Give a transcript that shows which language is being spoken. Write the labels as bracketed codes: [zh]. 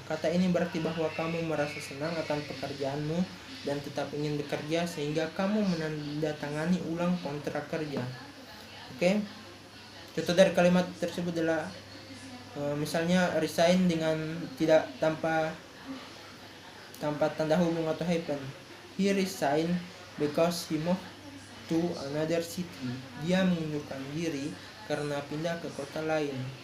[id] Kata ini berarti bahwa kamu merasa senang akan pekerjaanmu dan tetap ingin bekerja, sehingga kamu menandatangani ulang kontrak kerja. Oke. Contoh dari kalimat tersebut adalah misalnya resign dengan tidak tanpa tanda hubung atau hyphen. [en] He resigned because he moved to another city. [id] Dia mengundurkan diri karena pindah ke kota lain.